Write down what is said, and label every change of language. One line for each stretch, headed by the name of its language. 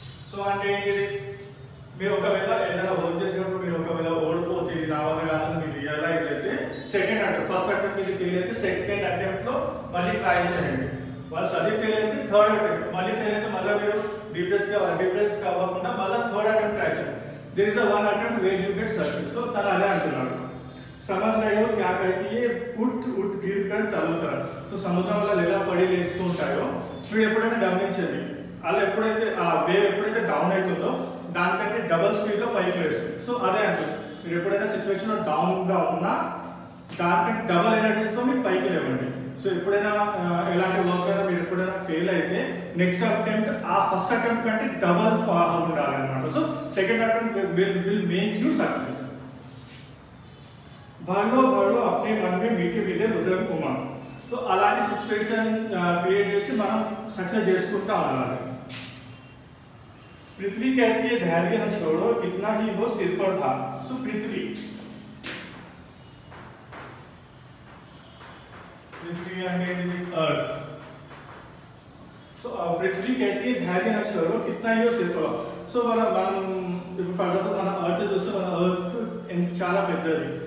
Telugu: So అంటే ఏంటిది, మీరు ఒకవేళ ఏదైనా వర్క్ చేసినప్పుడు మీరు ఒకవేళ ఓడిపోతే ఇది నా వల్ల కాదని మీరు రియలైజ్ అయితే సెకండ్ అటెంప్ట్, ఫస్ట్ అటెంప్ట్ ఇది ఫెయిల్ అయితే సెకండ్ అటెంప్ట్లో మళ్ళీ ట్రై చేయండి. వన్స్ అది ఫెయిల్ అయితే థర్డ్ అటెంప్ట్, మళ్ళీ ఫెయిల్ అయితే మళ్ళీ మీరు డిప్రెస్ కాకుండా మళ్ళీ థర్డ్ అటెంప్ట్ ట్రై చేయండి.
English: There is one attempt where you get success.
Telugu: So తను అదే అంటున్నాడు,
Hindi: समझ रहे हो क्या कहती है उठ उठ गिर कर तरल तरल.
Telugu: సో సముద్రం వల్ల ఎలా పడి లేస్తూ ఉంటాయో మీరు ఎప్పుడైనా గమనించండి, అలా ఎప్పుడైతే ఆ వేవ్ ఎప్పుడైతే డౌన్ అవుతుందో దానికంటే డబల్ స్పీడ్లో పైకి లేస్తుంది. సో అదే అంటుంది, మీరు ఎప్పుడైతే సిచ్యువేషన్లో డౌన్గా ఉన్నా దానికంటే డబల్ ఎనర్జీతో మీరు పైకి లేవండి. సో ఎప్పుడైనా ఎలాంటి వర్క్ అయినా మీరు ఎప్పుడైనా ఫెయిల్ అయితే నెక్స్ట్ అటెంప్ట్ ఆ ఫస్ట్ అటెంప్ట్ కంటే డబల్ ఉండాలి అనమాట.
English: So second attempt will make you success.
Hindi: భర్లో అప్నే मन में मीठे मीठे मधुर उमंग.
Telugu: సో అలాంటి సిచ్యువేషన్ క్రియేట్ చేసి మనం సక్సెస్ చేసుకుంటా ఉండాలి.
Hindi: पृथ्वी कहती है धैर्य न छोड़ो कितना ही हो सिर पर भार.
English: So पृथ्वी and earth.
Hindi: సో पृथ्वी कहती है धैर्य न छोड़ो कितना ही हो सिर पर भार.
Telugu: సో మనం ఫర్ ఎగ్జాంపుల్ మన అర్త్ చూస్తే మన అర్త్ చాలా పెద్దది.